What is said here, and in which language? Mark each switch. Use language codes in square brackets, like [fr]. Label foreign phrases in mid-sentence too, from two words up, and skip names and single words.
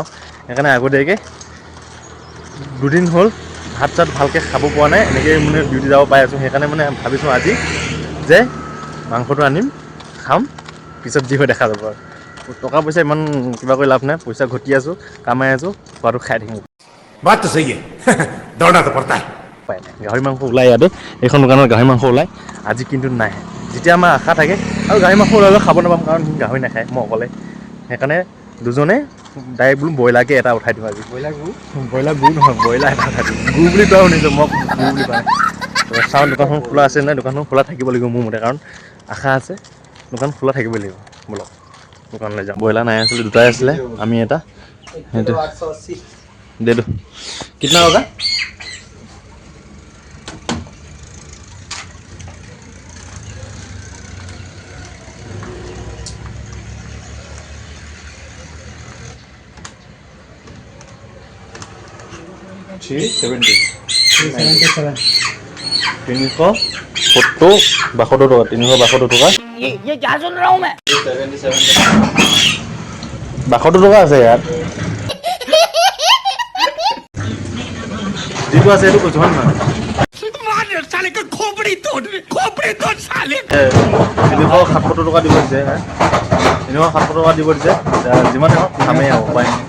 [as] সেইকাৰণে আগতীয়াকৈ 2 দিন হ'ল ভাত চাত ভালকৈ খাব পৰা নাই, এনেকৈ মানে ডিউটি যাব পাই আছোঁ। সেইকাৰণে মানে ভাবিছোঁ আজি যে মাংসটো আনিম, খাম, পিছত যি হয় দেখা যাব। আৰু টকা পইচা ইমান কিবা কৰি লাভ নাই, পইচা ঘটি আছোঁ, কামাই আছোঁ, খোৱাটো খাই থাকিম। [hi] बात तो सही है दौड़ना तो पड़ता है। [as] উপায় নাই, গাহৰি মাংস ওলাই ইয়াতে, এইখন দোকানত গাহৰি মাংস ওলাই। আজি কিন্তু নাই। যেতিয়া আমাৰ আশা থাকে, আৰু গাহৰি মাংস ওলালেও খাব নাপাম, কাৰণ সি গাহৰি নাখায়, মই অকলে। সেইকাৰণে দুজনে ডাইৰেক্ট বোলো ব্ৰইলাৰকৈ এটা উঠাই দিওঁ আজি। ব্ৰইলাৰ গু নহয়, ব্ৰইলাৰ এটা উঠাই দিওঁ। গু বুলি কোৱা শুনিছোঁ, মই গু বুলি কোৱা নাই। চাওঁ দোকানখন খোলা আছে নাই। দোকানখন খোলা থাকিব লাগিব মোৰ মতে, কাৰণ আশা আছে, দোকান খোলা থাকিবই লাগিব। ব'লক দোকানলৈ যাওঁ। ব্ৰইলাৰ নাই আছিলে, দুটাই আছিলে, আমি এটা, সেইটো [hi] दे दो कितना होगा? ये क्या सुन रहा हूँ मैं? [as] 72 টকা আছে ইয়াত। যিটো আছে সেইটো কৈছোঁ, হয় নহয়? 370 টকা দিব দিছে। 370 টকা দিব দিছে। যিমানে হওক খামেই আৰু উপায় নাই।